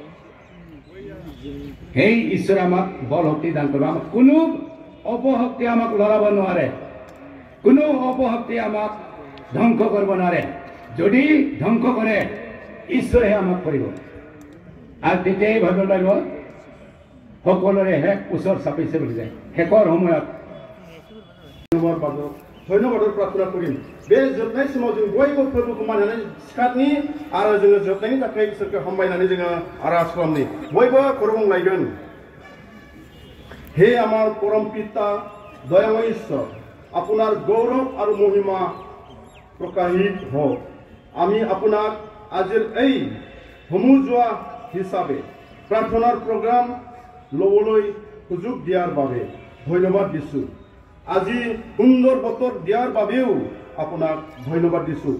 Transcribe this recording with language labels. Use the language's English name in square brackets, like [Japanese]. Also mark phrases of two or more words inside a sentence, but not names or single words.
[Assamese] সেই ঈশ্বৰে আমাক বল শক্তি দান কৰিব আমাক কোনো অপশক্তি আমাক লৰাব নোৱাৰে কোনো অপশক্তি আমাক ধ্বংস কৰিব নোৱাৰে যদি ধ্বংস কৰে ঈশ্বৰে আমাক কৰিব আৰু তেতিয়াই ভাবিব লাগিব সকলোৰে শেষ ওচৰ চাপিছে বুলি যায় শেষৰ সময়ত [Bodo] ধন্যবাদ प्रार्थना करिम बे जोबनाय समाव जों बयबो फोरबोखौ मानिनानै सिखारनि आरो जोङो जोबनायनि थाखाय इसोरखौ हामबायनानै जोङो आरज खालामनि बयबो खुलुमलायगोन हे आमार [Assamese] পৰম পিতা দয়াময় ঈশ্বৰ আপোনাৰ গৌৰৱ আৰু মহিমা প্ৰকাশিত হওক আমি আপোনাক আজিৰ এই সমুজোৱা হিচাপে প্ৰাৰ্থনাৰ প্ৰগ্ৰাম ল'বলৈ সুযোগ দিয়াৰ বাবে ধন্যবাদ দিছোঁ আজি সুন্দৰ বতৰ দিয়াৰ বাবেও আপোনাক ধন্যবাদ দিছোঁ